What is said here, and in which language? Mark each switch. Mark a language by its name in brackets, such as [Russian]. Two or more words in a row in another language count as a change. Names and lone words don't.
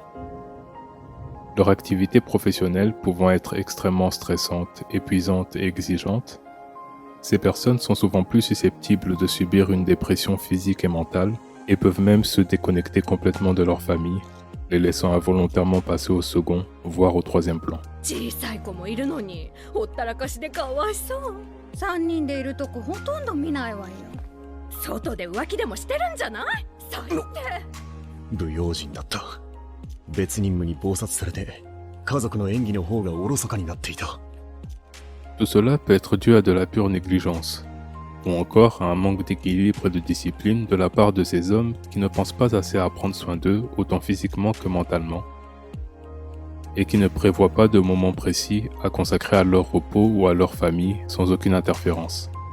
[French] Leur activité professionnelle pouvant être extrêmement stressante, épuisante et exigeante, ces personnes sont souvent plus susceptibles de subir une dépression physique et mentale et peuvent même se déconnecter complètement de leur famille, les laissant involontairement passer au second, voire au troisième plan. [Japanese] 小さい子もいるのにほったらかしでかわいそう3人でいるとこほとんど見ないわよ外で浮気でもしてるんじゃない最低不用心だった。別任務に忙殺されて家族の演技の方がおろそかになっていた。 [French] Tout cela peut être dû à de la pure négligence, ou encore à un manque d'équilibre et de discipline de la part de ces hommes qui ne pensent pas assez à prendre soin d'eux, autant physiquement que mentalement, et qui ne prévoient pas de moments précis à consacrer à leur repos ou à leur famille sans aucune interférence.